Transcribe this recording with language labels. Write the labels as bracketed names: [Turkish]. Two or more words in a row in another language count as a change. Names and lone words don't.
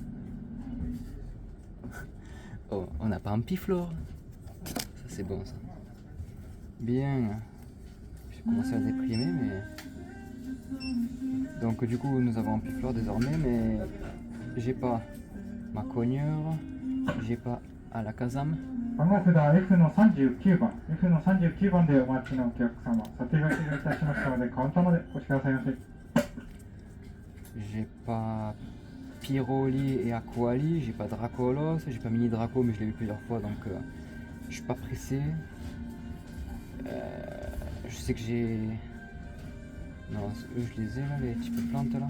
[French] Oh, on n'a pas un Piflore. Ça, c'est bon, ça. Bien. J'ai commencé à déprimer, mais... Donc, du coup, nous avons un Piflore désormais, mais... J'ai pas ma cogneur. J'ai pas Alakazam. [Japanese] 番号札 F の39番 F の39番でお待ちのお客様査定が終了いたしましたのでカウンターまでお越しくださいませ [French] J'ai pas Pyroli et Aquali, j'ai pas Dracolos, j'ai pas Mini Draco mais je l'ai vu plusieurs fois donc je suis pas pressé. Je sais que j'ai... Non, eux je les ai là, les types de plantes là.